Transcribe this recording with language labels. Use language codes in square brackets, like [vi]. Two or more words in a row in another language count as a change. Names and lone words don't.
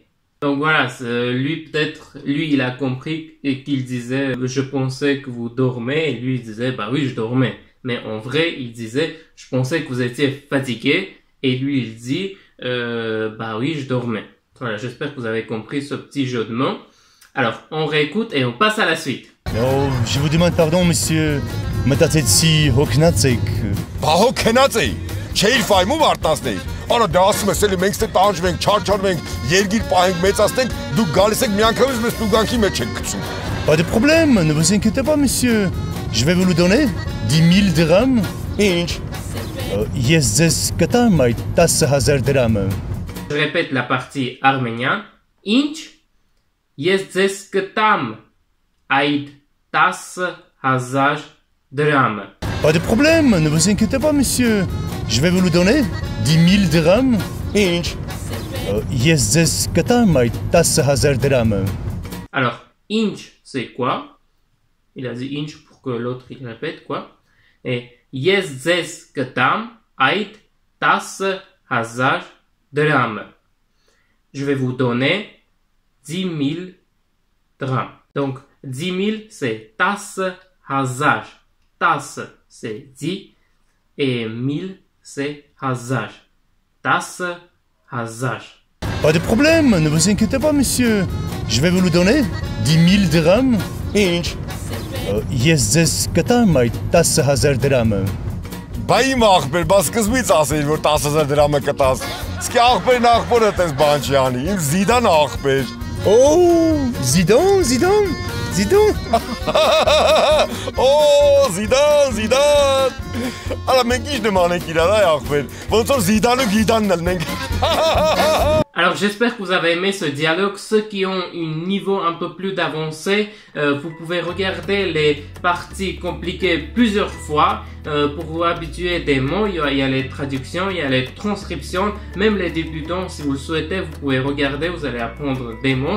[fr] Donc voilà, lui il a compris qu'il disait je pensais que vous dormez, et lui il disait bah oui je dormais. Mais en vrai il disait je pensais que vous étiez fatigué, et lui il dit bah oui je dormais. Voilà, j'espère que vous avez compris ce petit jeu de mots. Alors on réécoute et on passe à la suite. Oh, je vous demande pardon monsieur. [hy] Մտածեցի հոգնածեք։ Բա հո քնած էի։ Չէիր ֆայմում արտանցնել։ Արա դա ասում ես էլի մենք ստե տանջվենք, չարչարվենք, երգիր պահենք, մեծացնենք, դուք գալիս եք միանգամից մեզ տուգանքի մեջ եք գցում։ [fr] Pas de problème, ne vous inquiétez pas monsieur. Je vais vous le donner. 10 000 dirhams. [hy] Ինչ։ Ես ձեզ կտամ այդ 10,000 դրամը։ [fr] Je répète la partie arménienne. [hy] Ինչ ես ձեզ կտամ այդ 10,000 դրամը։ [fr] Pas de problème, ne vous inquiétez pas monsieur. Je vais vous le donner. 10 000 dirhams. [hy] Ինչ։ Ես ձեզ կտամ այդ 10,000 դրամը։ [fr] Alors, inch, c'est quoi? Il a dit inch pour que l'autre il répète quoi? Et [hy] ես ձեզ կտամ այդ [fr] 10,000 dirhams. Je vais vous donner 10 000 dirhams. Donc, 10 000 c'est 10,000. Tas c'est 10 et 1000 c'est hazar. 10,000. Pas de problème, ne vous inquiétez pas monsieur. Je vais vous le donner. 10 000 dirhams. [hy] Ինչ։ Ես ձեզ կտամ այդ 10,000 դրամը։ Բա իմ աղբեր, բա սկզբից ասեի որ 10,000 դրամը կտաս։ Իսկ աղբերն աղբորը տես բան չի անի։ Իմ Զիդան աղբեր։ [fr] Oh, Zidane. Oh, Zidane. [hy] Արա մենք ինչ նման ենք իրար այ աղբեր։ Ոնց որ Զիդանը Գիդանն ելնենք։ [fr] Alors j'espère que vous avez aimé ce dialogue. Ceux qui ont un niveau un peu plus d'avancé, vous pouvez regarder les parties compliquées plusieurs fois pour vous habituer des mots. Il y a les traductions, il y a les transcriptions. Même les débutants, si vous le souhaitez, vous pouvez regarder, vous allez apprendre des mots.